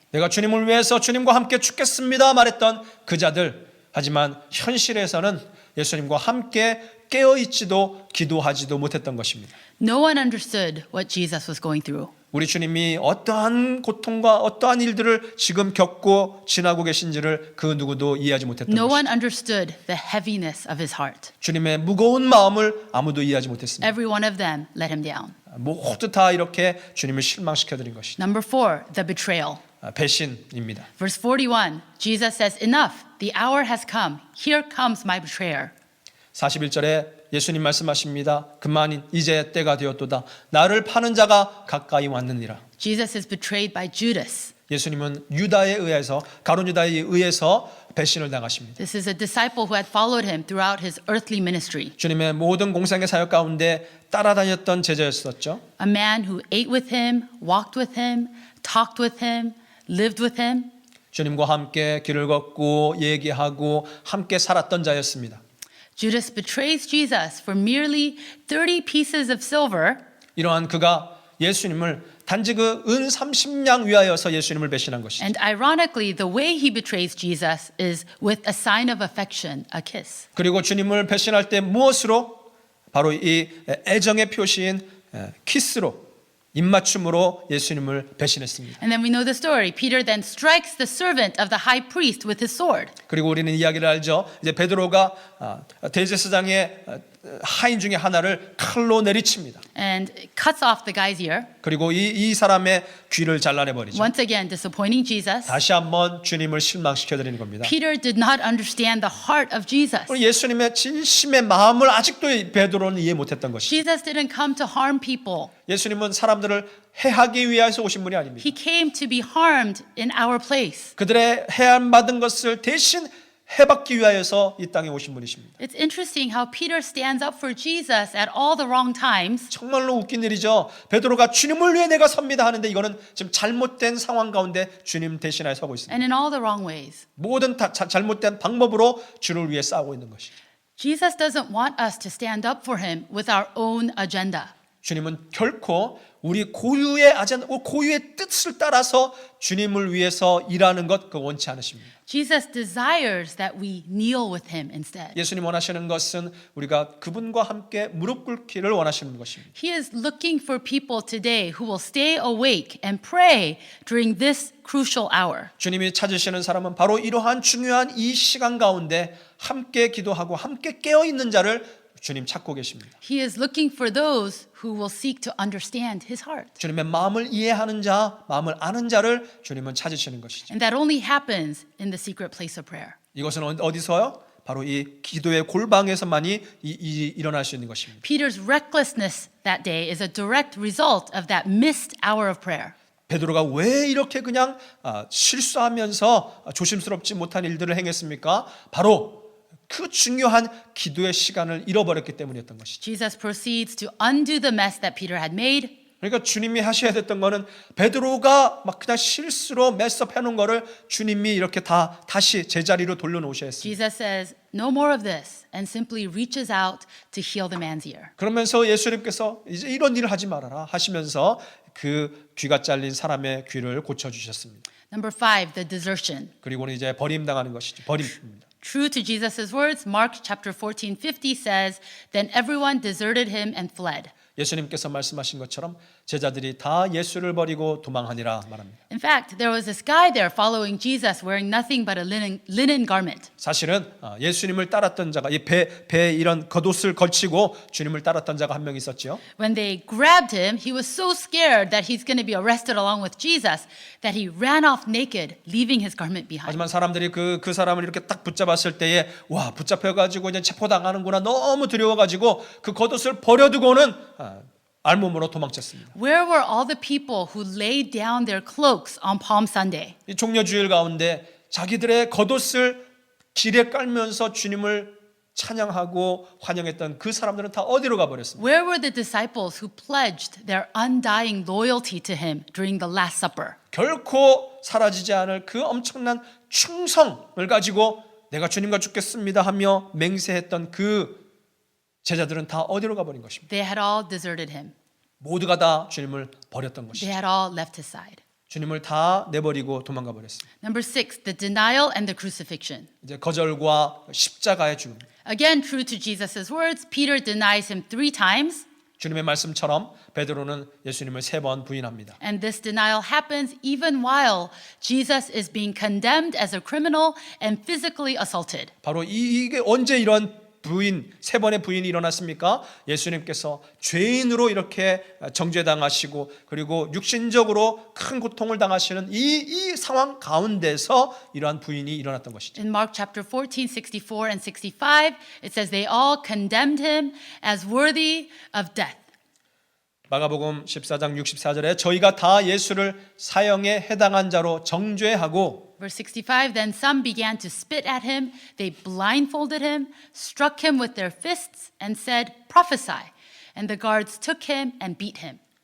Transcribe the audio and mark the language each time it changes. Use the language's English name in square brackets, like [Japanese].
[Korean] 내가 주님을 위해서 주님과 함께 죽겠습니다 말했던 그 자들. 하지만 현실에서는 예수님과 함께 깨어있지도 기도하지도 못했던 것입니다. [English] No one understood what Jesus was going through. [Korean] 우리 주님이 어떠한 고통과 어떠한 일들을 지금 겪고 지나고 계신지를 그 누구도 이해하지 못했던 [English] No one understood the heaviness of his heart. [Korean] 주님의 무거운 마음을 아무도 이해하지 못했습니다. [English] Every one of them let him down. [Korean] 모두 다 이렇게 주님을 실망시켜드린 것이죠. [English] Number 4, the betrayal. [Korean] 배신입니다. [English] Verse 41, Jesus says, "Enough, the hour has come. Here comes my betrayer." [Korean] 41절에 예수님 말씀하십니다. 그만 이제 때가 되었도다. 나를 파는 자가 가까이 왔느니라. [English] Jesus is betrayed by Judas. [Korean] 예수님은 유다에 의해서 가룟 유다에 의해서 배신을 당하십니다. [English] This is a disciple who had followed him throughout his earthly ministry. [Korean] 주님의 모든 공생의 사역 가운데 따라다녔던 제자였었죠. [English] A man who ate with him, walked with him, talked with him, lived with him. [Korean] 주님과 함께 길을 걷고 얘기하고 함께 살았던 자였습니다. [English] Judas betrays Jesus for merely 30 pieces of silver. [Korean] 이러한 그가 예수님을 단지 그 은 30냥 위하여서 예수님을 배신한 것이죠. [English] And ironically, the way he betrays Jesus is with a sign of affection, a kiss. [Korean] 그리고 주님을 배신할 때 무엇으로? 바로 이 애정의 표시인 키스로, 입맞춤으로 예수님을 배신했습니다. [English] And then we know the story. Peter then strikes the servant of the high priest with his sword. [Korean] 그리고 우리는 이야기를 알죠. 이제 베드로가 대제사장의 하인 중에 하나를 칼로 내리칩니다. [English] And cuts off the guy's ear. [Korean] 그리고 이 사람의 귀를 잘라내 버리죠. [English] Once again, disappointing Jesus. [Korean] 다시 한번 주님을 실망시켜 드리는 겁니다. [English] Peter did not understand the heart of Jesus. [Korean] 예수님의 진심의 마음을 아직도 베드로는 이해 못했던 것이죠. [English] Jesus didn't come to harm people. [Korean] 예수님은 사람들을 해하기 위해서 오신 분이 아닙니다. [English] He came to be harmed in our place. [Korean] 그들의 해함 받은 것을 대신 해받기 위하여서 이 땅에 오신 분이십니다. [English] It's interesting how Peter stands up for Jesus at all the wrong times. [Korean] 정말로 웃긴 일이죠. 베드로가 주님을 위해 내가 섭니다 하는데 이거는 지금 잘못된 상황 가운데 주님 대신하여 서고 있습니다. [English] And in all the wrong ways. [Korean] 모든 잘못된 방법으로 주를 위해 싸우고 있는 것이죠. [English] Jesus doesn't want us to stand up for him with our own agenda. [Korean] 주님은 결코 우리 고유의 아젠다, 고유의 뜻을 따라서 주님을 위해서 일하는 것 그거 원치 않으십니다. [English] Jesus desires that we kneel with him instead. [Korean] 예수님 원하시는 것은 우리가 그분과 함께 무릎 꿇기를 원하시는 것입니다. [English] He is looking for people today who will stay awake and pray during this crucial hour. [Korean] 주님이 찾으시는 사람은 바로 이러한 중요한 이 시간 가운데 함께 기도하고 함께 깨어 있는 자를 주님 찾고 계십니다. [English] He is looking for those who will seek to understand his heart. [Korean] 주님의 마음을 이해하는 자, 마음을 아는 자를 주님은 찾으시는 것이죠. [English] And that only happens in the secret place of prayer. [Korean] 이것은 어디서요? 바로 이 기도의 골방에서만이 일어날 수 있는 것입니다. [English] Peter's recklessness that day is a direct result of that missed hour of prayer. [Korean] 베드로가 왜 이렇게 그냥 실수하면서 조심스럽지 못한 일들을 행했습니까? 바로 그 중요한 기도의 시간을 잃어버렸기 때문이었던 것이죠. [English] Jesus proceeds to undo the mess that Peter had made. [Korean] 그러니까 주님이 하셔야 됐던 거는 베드로가 막 그냥 실수로 메스업 해놓은 거를 주님이 이렇게 다시 제자리로 돌려놓으셔야 했습니다. [English] Jesus says, no more of this, and simply reaches out to heal the man's ear. [Korean] 그러면서 예수님께서 이제 이런 일을 하지 말아라 하시면서 그 귀가 잘린 사람의 귀를 고쳐주셨습니다. [English] Number 5, the desertion. [Korean] 그리고는 이제 버림당하는 것이죠. 버림입니다. [English] True to Jesus' words, Mark chapter 14:50 says, then everyone deserted him and fled. [Korean] 예수님께서 말씀하신 것처럼 제자들이 다 예수를 버리고 도망하니라 말합니다. [English] In fact, there was this guy there following Jesus wearing nothing but a linen garment. [Korean] 사실은 예수님을 따랐던 자가 이 배에 이런 겉옷을 걸치고 주님을 따랐던 자가 한 명 있었죠. [English] When they grabbed him, he was so scared that he's going to be arrested along with Jesus that he ran off naked, leaving his garment behind. [Korean] 하지만 사람들이 그 사람을 이렇게 딱 붙잡았을 때에 와 붙잡혀가지고 이제 체포당하는구나 너무 두려워가지고 그 겉옷을 버려두고는 알몸으로 도망쳤습니다. [English] Where were all the people who laid down their cloaks on Palm Sunday? [Korean] 이 종려주일 가운데 자기들의 겉옷을 길에 깔면서 주님을 찬양하고 환영했던 그 사람들은 다 어디로 가버렸습니까? [English] Where were the disciples who pledged their undying loyalty to him during the Last Supper? [Korean] 결코 사라지지 않을 그 엄청난 충성을 가지고 내가 주님과 죽겠습니다 하며 맹세했던 그 제자들은 다 어디로 가버린 것입니다. [English] They had all deserted him. [Korean] 모두가 다 주님을 버렸던 [English] They had all left his side. [Korean] 주님을 다 내버리고 도망가 버렸습니다. [English] Number 6, the denial and the crucifixion. [Korean] 이제 거절과 십자가의 죽음. [English] Again, true to Jesus' words, Peter denies him 3 times. [Korean] 주님의 말씀처럼 베드로는 예수님을 3번 부인합니다. [English] And this denial happens even while Jesus is being condemned as a criminal and physically assaulted. [Korean] 바로 이게 언제 이런 부인 3번의 부인이 일어났습니까? 예수님께서 죄인으로 이렇게 정죄당하시고 그리고 육신적으로 큰 고통을 당하시는 이 상황 가운데서 이러한 부인이 일어났던 것이죠. [English] In Mark chapter 14, 64 and 65, it says they all condemned him as worthy of death. [Korean] 마가복음 14장 64절에 저희가 다 예수를 사형에 해당한 자로 정죄하고 [English] Verse 65, then some began to spit at him. They blindfolded him, struck him with their fists, and said, prophesy. And the guards took him and beat him.